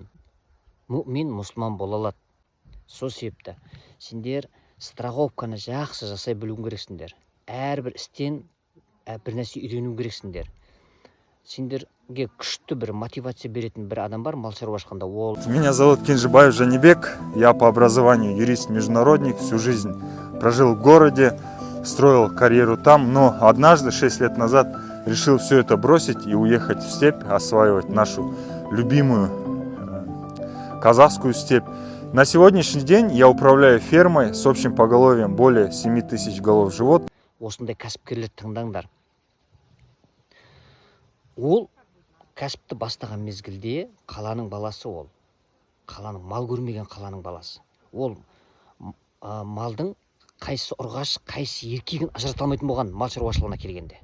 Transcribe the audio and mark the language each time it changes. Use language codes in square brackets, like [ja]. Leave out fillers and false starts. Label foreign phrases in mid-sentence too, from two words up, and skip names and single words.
[kk] Мүмин мұсылман бола алады. Сол себепті сендер страховканы жақсы жасай білу керексіңдер. Әрбір істен бір нәрсе үйрену керексіңдер. Сендерге күшті бір мотивация беретін бір адам бар мал шаруашылығында. Ол [ru] Меня зовут Кенжебаев Жанибек. Я по образованию юрист-международник. Всю жизнь прожил в городе, строил карьеру там, но однажды, 6 лет назад, решил все это бросить и уехать в степь, осваивать нашу любимую казахскую степь. На сегодняшний день я управляю фермой с общим поголовьем более 7000 голов животных. [kk] осындай кәсіпкерлер тыңдаңдар. Ол кәсіпті бастаған мезгілде қаланың баласы ол. Қаланың, мал көрмеген қаланың баласы. Ол малдың қайсы ұрғаш, қайсы еркегін ажырата алмайтын болған мал шаруашылығына келгенде.